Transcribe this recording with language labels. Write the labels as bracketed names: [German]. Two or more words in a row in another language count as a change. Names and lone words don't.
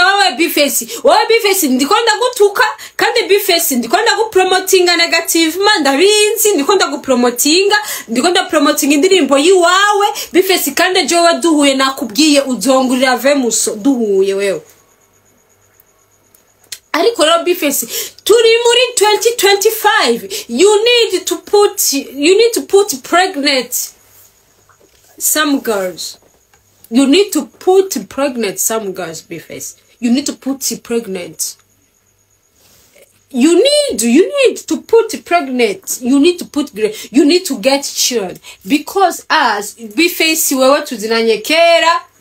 [Rundi] wowe Bface ndikonda gutuka kandi Bface ndikonda gupromotinga negative ndabizi ndikonda gupromotinga promoting indirimbo yiwawe Bface kandi jewe duhuye nakubwiye uzongurira vemuso duhuye wewe ariko rero Bface turi muri 2025 [English] you need to put pregnant some girls Bface you need to put pregnant you need to put pregnant you need to get children because as Bface [Rundi] wewe tuzinanyekera